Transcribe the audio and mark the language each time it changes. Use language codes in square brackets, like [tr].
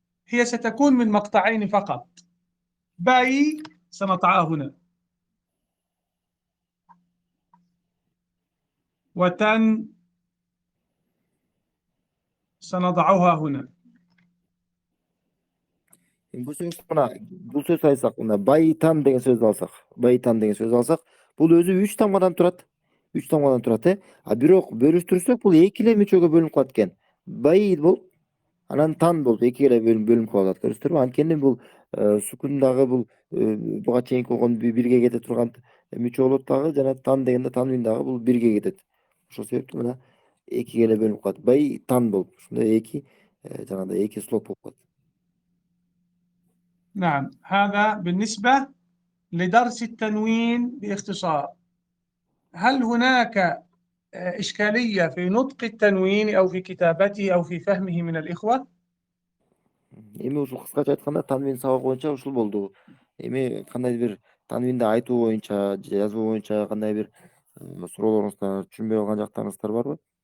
[ar] هي ستكون من مقطعين فقط. بي سنضعها هنا، وتن سنضعها هنا. [ky] Бул сөз айтсак, мына байтан деген сөздү алсак, бул өзү 3 тамгадан турат. 3 тамгадан турат, А бирок бөлүштүрсөк бул 2 эле мүчөгө бөлүнүп калат экен. Бай болуп, анан тан болуп 2 эле бөлүнүп калат. Көрүсүңөрбү? Анткени бул сукун дагы бул буга чейинки болгон бирге кете турган мүчө болот дагы, жана тан дегенде танвин дагы бул бирге кетет. Ошол себептүү мына 2 эле бөлүнүп калат. Бай тан болуп, ушундай 2 жанагындай 2 слог болуп калат. [ar] نعم، هذا بالنسبة لدرس التنوين باختصار. هل هناك إشكالية في نطق التنوين أو في كتابته أو في فهمه من الإخوة؟ [ky] Эми ушул кыскача айтканда танвин сабак боюнча ушул болду. Эми кандай бир танвинди айтуу боюнча, жазуу боюнча кандай бир суроолоруңуздар, түшүнбөй калган жактарыңыздар барбы?